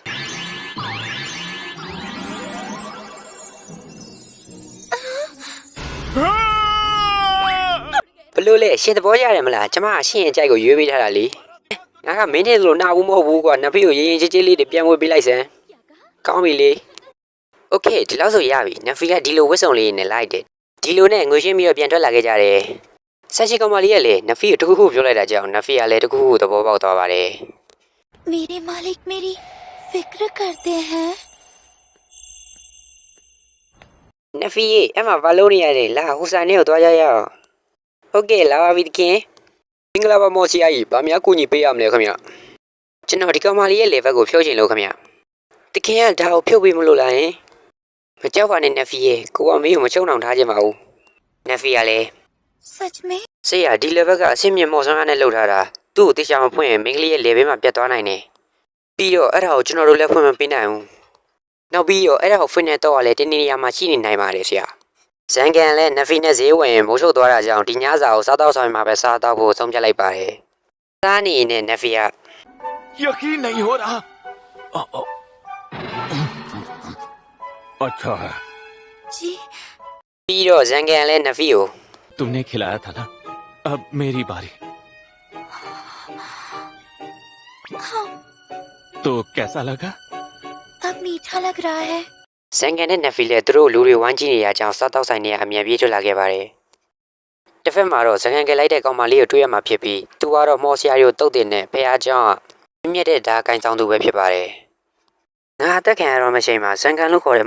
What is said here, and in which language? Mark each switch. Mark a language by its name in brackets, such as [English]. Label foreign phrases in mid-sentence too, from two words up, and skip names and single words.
[Burmese] ဘလို့လဲရှင်သဘောကျတယ်မလားကျမကရှင်ရဲ့အကြိုက်ကိုရွေးပေးထားတာလေငါကမင်းနဲ့လို့နာဘူးမဟုတ်ဘူးကွာနက်ဖီကိုရင်ချင်းချင်းလေးတွေပြန်ဝေးပေးလိုက်စမ်းကောင်းပြီလေโอเคဒီလောက်ဆိုရပြီနက်ဖီကဒီလိုဝတ်စုံလေးနဲ့လိုက်တယ်ဒီလိုနဲ့ငွေရှင်းပြီးတော့ပြန်ထွက်လာခဲ့ကြတယ်ဆက်ရှိကောင်မလေးကလည်းနက်ဖီကိုတခုခုပြောလိုက်တာကြောင့်နက်ဖီကလည်းတခုခုသဘောပေါက်သွားပါတယ် [Hindi] मेरे मालिक मेरी फिक्र करते हैं [Burmese] နက်ဖီရဲ့အမဘာလို့နေရလဲလာဟိုဆိုင်နဲ့ကိုသွားကြရအောင်ဟုတ်ကဲ့လာပါပြီတခင်မင်္ဂလာပါမော်စီယာကြီးဗာများကူညီပေးရမလဲခင်ဗျကျွန်တော်ဒီကောင်မလေးရဲ့ level ကိုဖြုတ်ချင်လို့ခင်ဗျတခင်ကဒါကိုဖြုတ်ပေးမလို့လားဟင်မကြောက်ပါနဲ့နက်ဖီရဲ့ကိုကမင်းကိုမချုံအောင်ထားခြင်းပါဘူးနက်ဖီကလည်း [Hindi] सच में [Burmese] ဆေးရဒီ level ကအဆင့်မြင့်မော်ဆန်းအားနဲ့လှုပ်ထားတာသူ့ကိုတေချာမဖွင့်ရင်မင်းကလေးရဲ့ level မှာပြတ်သွားနိုင်တယ်ပြီးတော့အဲ့ဒါကိုကျွန်တော်တို့လည်းဖွင့်မပေးနိုင်ဘူးနောက်ပြီးတော့အဲ့ဒါကိုဖွင့်နေတော့လည်းတင်းနေရမှာရှိနေနိုင်ပါတယ်ဆရာဇန်ကန်လည်းနက်ဖီနဲ့ဈေးဝင်မိုးချုပ်သွားတာကြောင့်ဒီညစာကိုစားတော့ဆောင်မှာပဲစားတော့ဖို့ဆုံးဖြတ်လိုက်ပါတယ်စားနေနဲ့နက်ဖီက [Hindi] यकीन नहीं हो रहा अच्छा है जी [Burmese] ပြီးတော့ဇန်ကန်လည်းနက်ဖီကို [Hindi] तुमने खिलाया था ना अब मेरी बारी हाँ तो कैसा लगा अब मीठा लग रहा है [Burmese] ဇန်ကန်နဲ့နက်ဖီလည်းသူတို့လူတွေဝိုင်းကြည့်နေရကြောင်းစားတော့ဆိုင်နေအမြန်ပြေးထွက်လာခဲ့ပါတယ်တစ်ဖက်မှာတော့ဇန်ကန်ကလိုက်တဲ့ကောင်မလေးကိုတွေ့ရမှာဖြစ်ပြီးသူကတော့ မော်ဆီယာကိုတုတ်တင်နဲ့ဖះเจ้าကမြင့်တဲ့ဓာတ်ကိုင်းဆောင်သူပဲဖြစ်ပါတယ်ငါအသက်ခံရတော့မရှိမှဇန်ကန်လို့ခေါ်တဲ့